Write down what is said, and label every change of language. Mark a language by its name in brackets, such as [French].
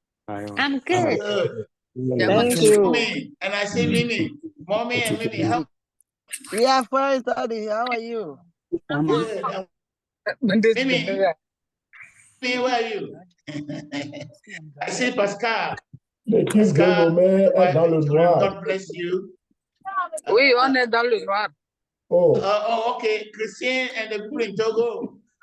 [English] I'm good. Good. Thank you. Mommy, and I see Mimi. Mommy and Mimi. How We are fine, Daddy. How are you? good? Mimi, where are you? I see Pascal. [French] L'équipe de Lomé est dans le noir. [English] God bless you. [French] Oui, on est dans le noir. Oh. [English] Okay. Christian and the people in Togo.